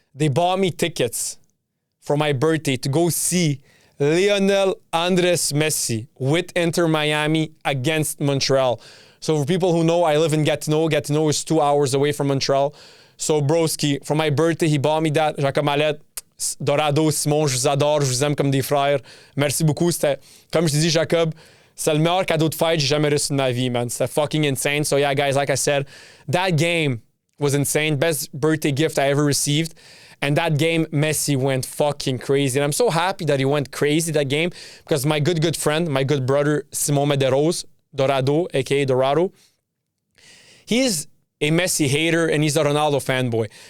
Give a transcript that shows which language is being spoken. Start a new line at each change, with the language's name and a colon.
English: They bought me tickets for my birthday to go see Lionel Andres Messi with Inter Miami against Montreal. So for people who know, I live in Gatineau. Gatineau is 2 hours away from Montreal. So broski, for my birthday, he bought me that.
French: Jacob Mallet, Dorado, Simon, je vous adore, je vous aime comme des frères. Merci beaucoup. C'était, comme je te dis, Jacob, c'est le meilleur cadeau de fête que j'ai jamais reçu de ma vie, man. C'était
English: fucking insane. So yeah, guys, like I said, that game was insane. Best birthday gift I ever received. And that game, Messi went fucking crazy. And I'm so happy that he went crazy that game because my good friend, my good brother, Simon Medeiros, Dorado, aka Dorado, he's a Messi hater and he's a Ronaldo fanboy.